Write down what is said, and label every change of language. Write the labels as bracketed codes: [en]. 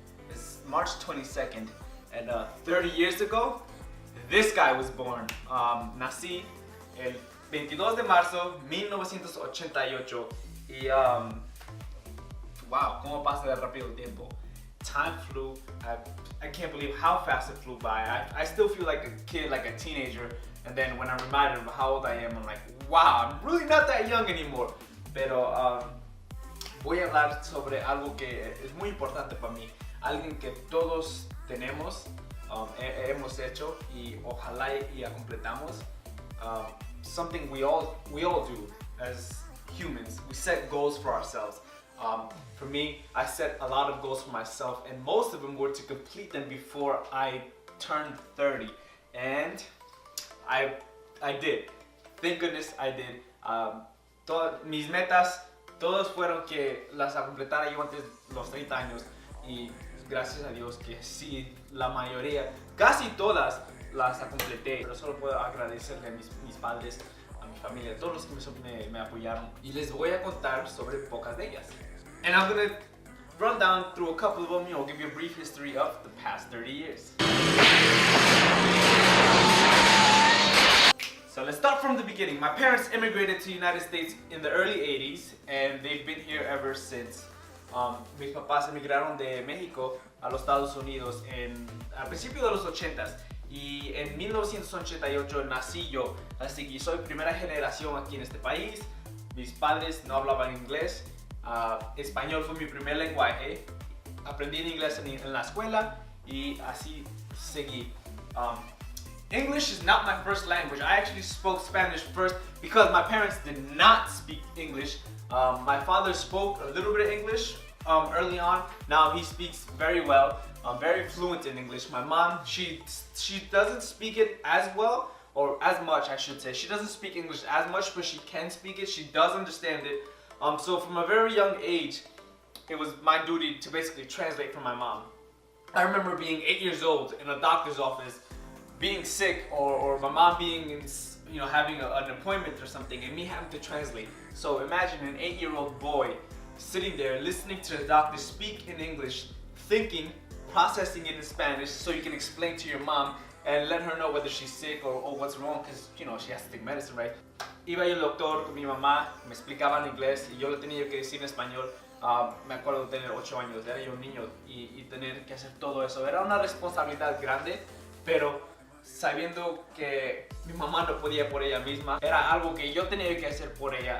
[en] It's March 22nd. And 30 years ago, this guy was born. [es] Nací el 22 de marzo 1988 y wow, cómo pasa de rápido el tiempo. [en] Time flew. I can't believe how fast it flew by. I still feel like a kid, like a teenager, and then when I'm reminded of how old I am, I'm like, wow, I'm really not that young anymore. [es] Pero voy a hablar sobre algo que es muy importante para mí, alguien que todos tenemos, hemos hecho y ojalá y completamos. [en] Something we all do as humans. We set goals for ourselves. For me, I set a lot of goals for myself, and most of them were to complete them before I turned 30. And I did. Thank goodness I did. [es] Mis metas, todas fueron que las completara yo antes de los 30 años. Y gracias a Dios que sí, la mayoría, casi todas las completé. Pero solo puedo agradecerle a mis padres, a mi familia, a todos los que me apoyaron. Y les voy a contar sobre pocas de ellas. [en] And I'm gonna run down through a couple of them, give you a brief history of the past 30 years. So let's start from the beginning. My parents immigrated to the United States in the early 80s, and they've been here ever since. [es] Mis papás emigraron de México a los Estados Unidos al principio de los 80s, y en 1988 nací yo, así que soy primera generación aquí en este país. Mis padres no hablaban inglés, español fue mi primer lenguaje, aprendí en inglés en la escuela y así seguí. [en] English is not my first language. I actually spoke Spanish first because my parents did not speak English. My father spoke a little bit of English early on. Now he speaks very well, very fluent in English. My mom, she doesn't speak it as well, or as much I should say. She doesn't speak English as much, but she can speak it. She does understand it. So from a very young age, it was my duty to basically translate for my mom. I remember being 8 years old in a doctor's office, being sick, or my mom being in, having an appointment or something, and me having to translate. So imagine an 8-year-old boy sitting there listening to the doctor speak in English, thinking, processing it in Spanish, so you can explain to your mom and let her know whether she's sick or what's wrong, because she has to take medicine, right? [es] Iba yo al doctor con mi mamá, me explicaba en inglés y yo le tenía que decir en español. Me acuerdo de tener 8 años, era yo un niño y tener que hacer todo eso. Era una responsabilidad grande, pero sabiendo que mi mamá no podía por ella misma, era algo que yo tenía que hacer por ella.